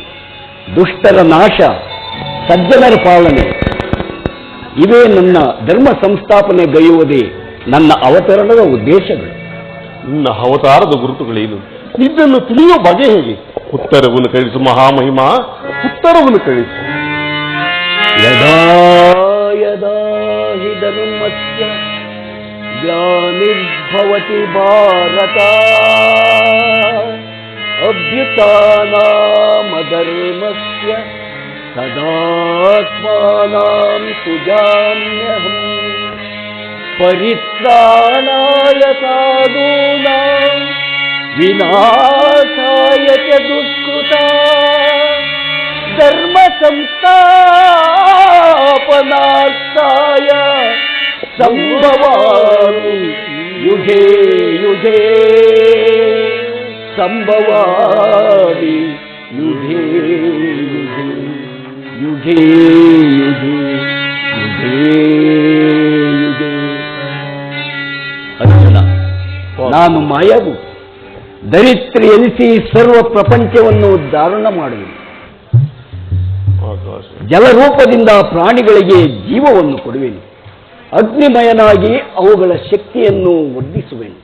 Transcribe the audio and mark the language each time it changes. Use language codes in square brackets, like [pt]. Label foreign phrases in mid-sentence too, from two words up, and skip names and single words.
[kn] ದುಷ್ಟರ ನಾಶ, ಸಜ್ಜನರ ಪಾಲನೆ, ಇವೇ ನನ್ನ ಧರ್ಮ ಸಂಸ್ಥಾಪನೆಗೈಯುವುದೇ ನನ್ನ ಅವತರಣದ ಉದ್ದೇಶಗಳು. ನಿನ್ನ ಅವತಾರದ ಗುರುತುಗಳೇನು? ಇದನ್ನು ತಿಳಿಯುವ ಬಗೆ ಹೇಗೆ? ಉತ್ತರವನ್ನು ಕಳಿಸು ಮಹಾಮಹಿಮ, ಉತ್ತರವನ್ನು ಕಳಿಸು. [sa] ಯದಾ ಯದಾ ಹಿ ಧರ್ಮಸ್ಯ ಗ್ಲಾನಿರ್ಭವತಿ ಭಾರತ ಅಭ್ಯುತ್ಥಾನಾಮಧರ್ಮಸ್ಯ ತದಾತ್ಮಾನಾಂ ಸುಜಾಮ್ಯಹಂ ಪರಿತ್ರಾಣಾಯ ಸಾಧೂನಾಂ ವಿನಾಶಾಯ ಚ ದುಷ್ಕೃತಾಂ ಧರ್ಮ ಸಂಸ್ಥಾಪನಾರ್ಥಾಯ ಸಂಭವಾಮಿ ಯುಗೇ ಯುಗೇ ಸಂಭವಾಮಿ ಯುಗೇ ಯುಗೇ ಯುಗೇ ಯುಗೇ ಯುಗೇ ಯುಗೇ. [kn] ಅರ್ಜುನ, ನಾನು ಮಾಯಾವು, ದರಿದ್ರಿ ಎನಿಸಿ ಸರ್ವ ಪ್ರಪಂಚವನ್ನು ಧಾರಣ ಮಾಡುವೆನು. ಜಲರೂಪದಿಂದ ಪ್ರಾಣಿಗಳಿಗೆ ಜೀವವನ್ನು ಕೊಡುವೆನು. ಅಗ್ನಿಮಯನಾಗಿ ಅವುಗಳ ಶಕ್ತಿಯನ್ನು ವರ್ಧಿಸುವೆನು.